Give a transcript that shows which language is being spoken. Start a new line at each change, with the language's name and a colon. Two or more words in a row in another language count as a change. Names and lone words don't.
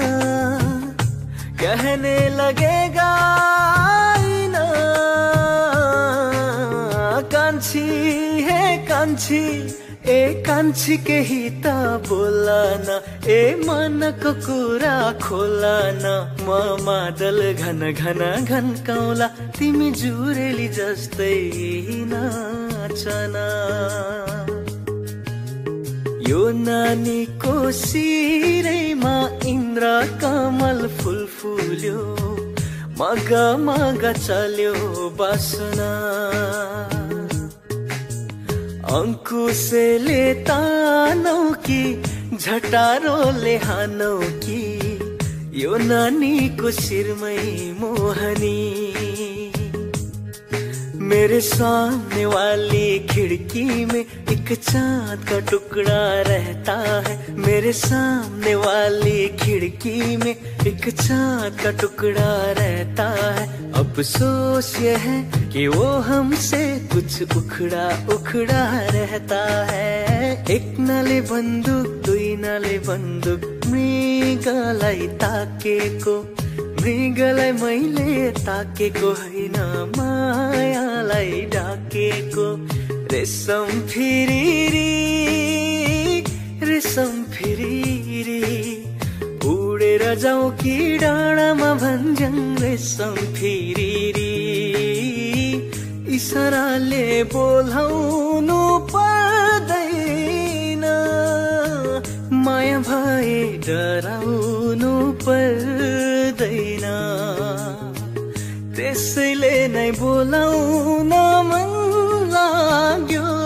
Hindi: कहने लगेगा आईना
Nepali: कांची है कांची ए कांची के हिता बोलाना ए मनको कुरा खोलाना म मादल घन घन घन कौला तिमी जुरेली जस्तै नाचना यो नानीको शिरैमा इन्द्र कमल फुल फुल्यो मगा मगा चल्यो बासना अंकुशले तानौ कि झटारोले हानौ कि यो नानीको शिरमै मोहनी
Hindi: मेरे सामने वाली खिड़की में एक चांद का टुकड़ा रहता है मेरे सामने वाली खिड़की में एक चांद का टुकड़ा रहता है अफसोस ये है कि वो हमसे कुछ उखड़ा उखड़ा रहता है
Nepali: एक नाले बंदूक दुई नाले बंदूक मृगलाई ताकेको मृगलाई मैले ताकेको हैन मायालाई ढाकेको रेशम फिरिरी उडेर जाऊ कि डाँडामा भन्ज्याङ रेशम फिरिरी इशाराले बोलाउनु पर्दैन माया भए डराउनु पर्दैन, त्यसैले नै बोलाउन मन लाग्यो।